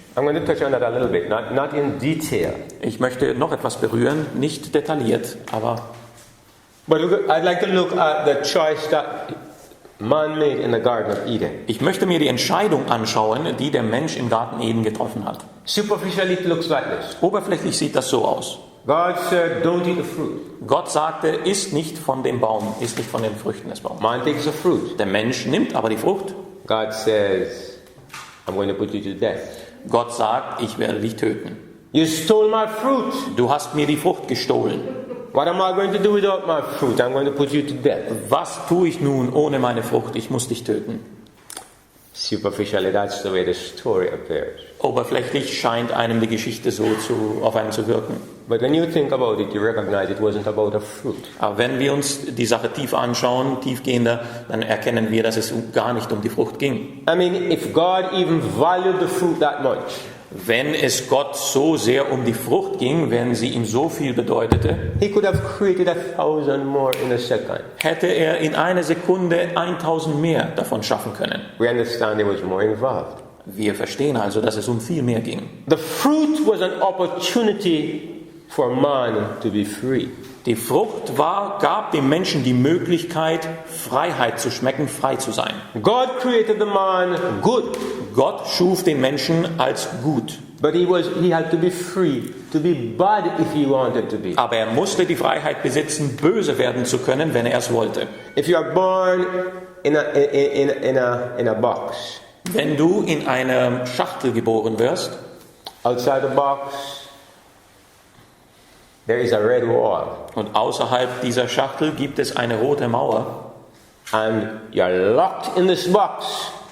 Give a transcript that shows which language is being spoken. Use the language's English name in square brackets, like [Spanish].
[English] I'm going to touch on that a little bit, not in detail. [German] Ich möchte noch etwas berühren, nicht detailliert, aber [English] But I'd like to look at the choice that man made in the Garden of Eden. [German] ich möchte mir die Entscheidung anschauen, die der Mensch im Garten Eden getroffen hat. [English] Superficially it looks like this. [German] Oberflächlich sieht das so aus. [English] God said, don't eat the fruit. [German] Gott sagte, isst nicht von dem Baum, isst nicht von den Früchten des Baums. [English] Man takes the fruit. [German] Der Mensch nimmt aber die Frucht. [English] God says, I'm going to put you to death. [German] Gott sagt, ich werde dich töten. [English] You stole my fruit. [German] Du hast mir die Frucht gestohlen. [English] What am I going to do without my fruit? I'm going to put you to death. [German] Was tue ich nun ohne meine Frucht? Ich muss dich töten. [English] Superficially, that's the way the story appears. [German] Oberflächlich scheint einem die Geschichte so auf einen zu wirken. [English] But when you think about it, you recognize it wasn't about a fruit. [German] Aber wenn wir uns die Sache tiefer anschauen, tiefgehender, dann erkennen wir, dass es gar nicht um die Frucht ging. [English] I mean, if God even valued the fruit that much, [German] Wenn es Gott so sehr um die Frucht ging, wenn sie ihm so viel bedeutete, [English] he could have created 1,000 more in a second. [German] hätte er in einer Sekunde 1000 mehr davon schaffen können. [English] We understand there was more involved. [German] Wir verstehen also, dass es um viel mehr ging. [English] The fruit was an opportunity for man to be free. [German] Die Frucht gab dem Menschen die Möglichkeit, Freiheit zu schmecken, frei zu sein. [English] God created the man good, [German] Gott schuf den Menschen als gut. [English] but he had to be free to be bad if he wanted to be. [German] Aber er musste die Freiheit besitzen, böse werden zu können, wenn er es wollte. [English] If you are born in a box, [German] Wenn du in einer Schachtel geboren wirst, [English] outside the box there is a red wall, [German] und außerhalb dieser Schachtel gibt es eine rote Mauer. [English] and you're locked in this box.